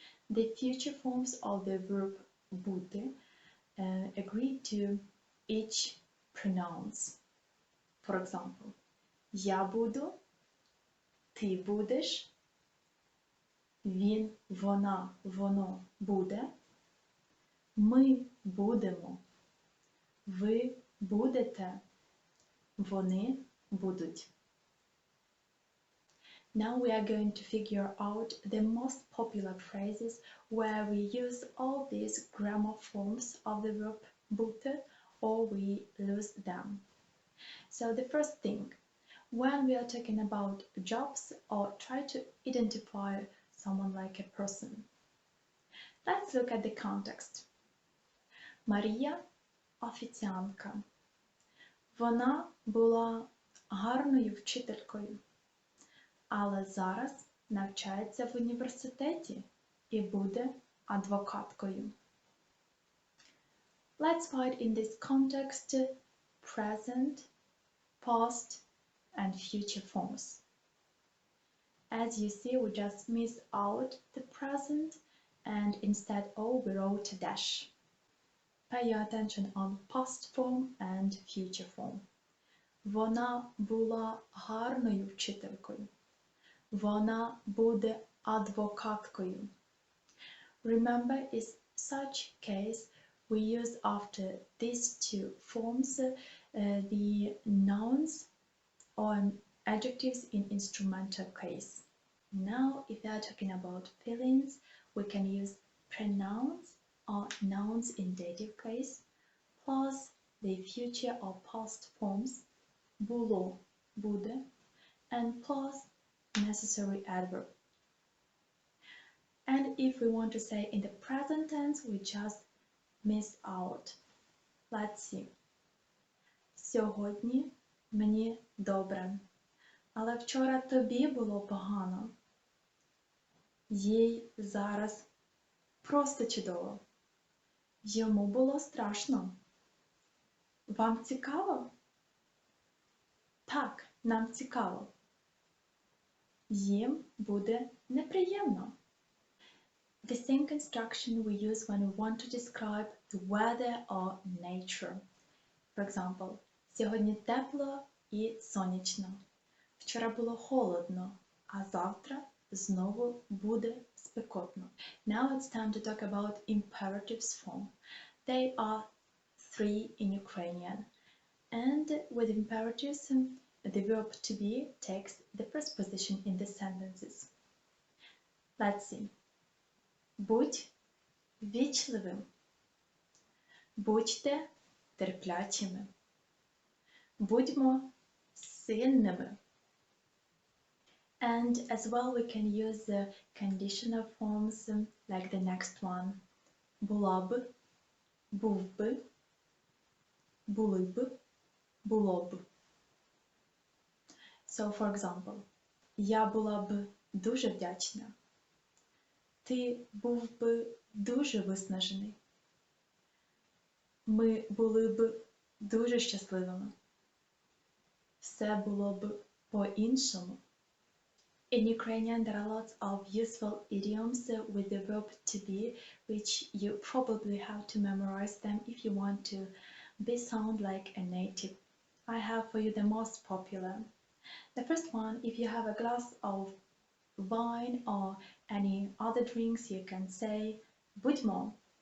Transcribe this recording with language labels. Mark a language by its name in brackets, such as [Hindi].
[English] The future forms of the verb бути agree to each pronouns. For example, [Ukrainian] я буду, ти будеш, він, вона, воно буде, ми будемо, ви будете, вони будуть. [English] Now we are going to figure out the most popular phrases where we use all these grammar forms of the verb бути or we lose them. So the first thing, when we are talking about jobs or try to identify someone like a person, let's look at the context. [Ukrainian] Марія – офіціантка. Вона була гарною вчителькою, але зараз навчається в університеті і буде адвокаткою. [English] Let's find in this context present, past, and future forms. As you see, we just missed out the present and instead we wrote a dash. Pay your attention on past form and future form. [Ukrainian] Вона була гарною вчителькою. Вона буде адвокаткою. [English] Remember, in such case, we use after these two forms the nouns or adjectives in instrumental case. Now, if we are talking about feelings, we can use pronouns or nouns in dative case, plus the future or past forms, [Ukrainian] було, буде, [English] and plus necessary adverb. And if we want to say in the present tense, we just miss out. Let's see. [Ukrainian] Сьогодні мені добре, але вчора тобі було погано. Їй зараз просто чудово. Йому було страшно. Вам цікаво? Так, нам цікаво. Їм буде неприємно. [English] The same construction we use when we want to describe the weather or nature. For example, [Ukrainian] сьогодні тепло і сонячно. Вчора було холодно, а завтра знову буде спекотно. [English] Now it's time to talk about imperatives form. They are 3 in Ukrainian. And with imperatives, the verb to be takes the first position in the sentences. Let's see. [Ukrainian] Будь вічливим. Будьте терплячими. Будьмо сильними. [English] And as well we can use the conditional forms like the next one. [Ukrainian] Була б, був би, були б, було б. [English] So, for example, [Ukrainian] я була б дуже вдячна. Ти був би дуже виснажений. Ми були б дуже щасливими. Все було б по-іншому. [English] In Ukrainian, there are lots of useful idioms with the verb to be, which you probably have to memorize them if you want to be sound like a native. I have for you the most popular. The first one, if you have a glass of wine or any other drinks, you can say будьмо.